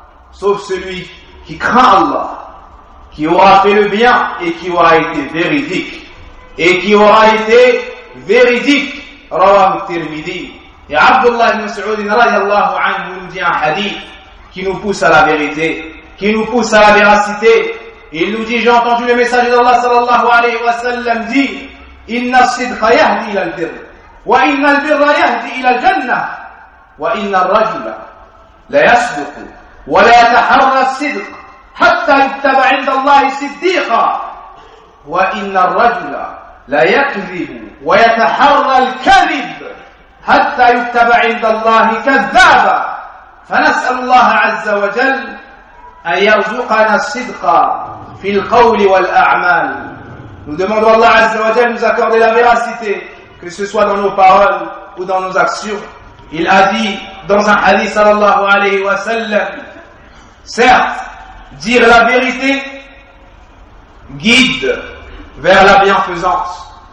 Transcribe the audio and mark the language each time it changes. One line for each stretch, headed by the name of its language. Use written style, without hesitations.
French: Sauf celui qui craint Allah, qui aura fait le bien et qui aura été véridique. Et qui aura été véridique. Rawah al-Tirmidhi. Et Abdullah ibn Saoud radiallahu anhu nous dit un hadith qui nous pousse à la vérité, qui nous pousse à la véracité. Il nous dit, j'ai entendu le message d'Allah
Arabic: sallallahu alayhi wa sallam dire, inna sidqa yahdi ila al-birr, wa inna al-birra yahdi ila al-jannah, wa inna al-rajula لا يصدق ولا يتحرى الصدق حتى يتبع عند الله صديقا وإن الرجل لا يكذب ويتحرى الكذب حتى يتبع عند الله كذابا فنسأل الله عز وجل أن يرزقنا الصدق في القول والأعمال.
French: Nous demandons à Allah عز وجل nous accorder la véracité, que ce soit dans nos paroles ou dans nos actions. Il a dit dans un hadith sallallahu alayhi wa sallam, certes, dire la vérité guide vers la bienfaisance.